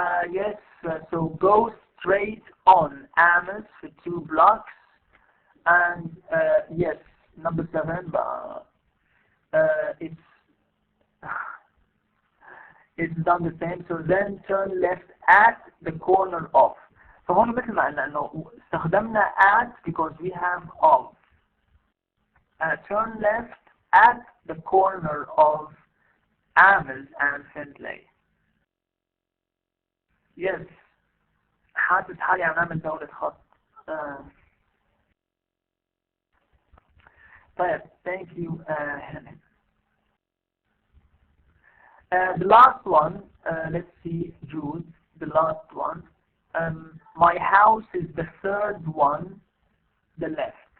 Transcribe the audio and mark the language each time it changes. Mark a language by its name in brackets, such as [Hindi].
[English] Yes, so go straight on Amos for 2 blocks. And yes, number 7, but it's done the same. So then turn left at the corner of. [Arabic] فهون مثل ما قلنا انه استخدمنا at [English] because we have of. Turn left at the corner of Amos and Findlay. Yes. [Arabic] حاسس حالي عم نعمل دورة خط. [English] طيب, thank you, Helen. The last one, let's see, Jude, the last one. My house is the 3rd one, the left.